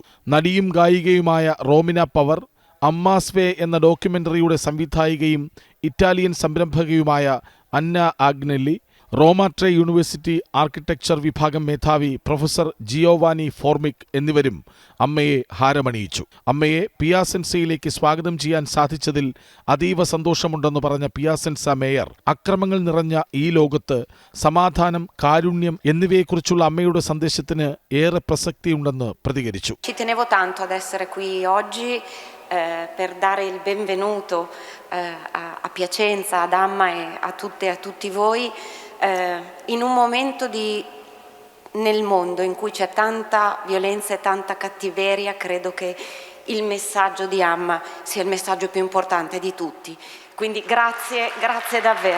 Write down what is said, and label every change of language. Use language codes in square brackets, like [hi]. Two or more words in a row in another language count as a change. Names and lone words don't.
[ml] നടിയും ഗായികയുമായ റോമിന പവർ, അമ്മാസ്വേ എന്ന ഡോക്യുമെന്ററിയുടെ സംവിധായികയും ഇറ്റാലിയൻ സംരംഭകയുമായ അന്ന ആഗ്നെല്ലി, റോമാട്രെ യൂണിവേഴ്സിറ്റി ആർക്കിടെക്ചർ വിഭാഗം മേധാവി പ്രൊഫസർ ജിയോവാനി ഫോർമിക് എന്നിവരും അമ്മയെ ഹാരമണിയിച്ചു. അമ്മയെ പിയാസെൻസയിലേക്ക് സ്വാഗതം ചെയ്യാൻ സാധിച്ചതിൽ അതീവ സന്തോഷമുണ്ടെന്ന് പറഞ്ഞ പിയാസെൻസ മേയർ, അക്രമങ്ങൾ നിറഞ്ഞ ഈ ലോകത്ത് സമാധാനം, കാരുണ്യം എന്നിവയെക്കുറിച്ചുള്ള അമ്മയുടെ സന്ദേശത്തിന് ഏറെ പ്രസക്തിയുണ്ടെന്ന് പ്രതികരിച്ചു. [it] Per dare il benvenuto a Piacenza, ad Amma e a tutte e a tutti voi in un momento nel mondo in cui c'è tanta violenza e tanta cattiveria. Credo che il messaggio di Amma sia il messaggio più importante di tutti. Quindi grazie davvero.